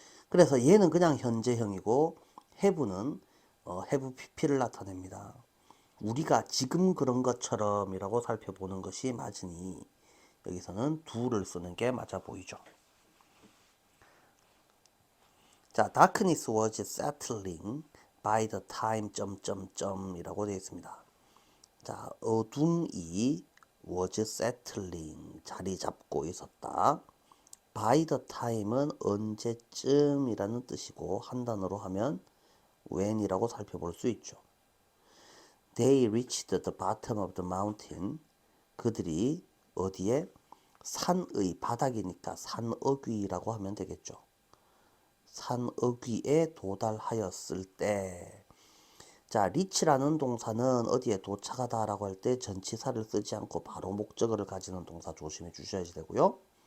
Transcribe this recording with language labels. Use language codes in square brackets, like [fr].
[ko] 그래서 얘는 그냥 현재형이고 have는 have pp를 나타냅니다. 우리가 지금 그런 것처럼 이라고 살펴보는 것이 맞으니 여기서는 do를 쓰는 게 맞아 보이죠. [en] 자, darkness was settling by the time [ko] 이라고 되어 있습니다. 자, 어둠이 [en] was settling [ko] 자리 잡고 있었다. by the time은 언제쯤이라는 뜻이고 한 단어로 하면 when이라고 살펴볼 수 있죠. [en] They reached the bottom of the mountain. [ko] 그들이 어디에? 산의 바닥이니까 산어귀라고 하면 되겠죠. 산어귀에 도달하였을 때. 자, reach라는 동사는 어디에 도착하다 라고 할 때 전치사를 쓰지 않고 바로 목적어를 가지는 동사 조심해 주셔야 되고요.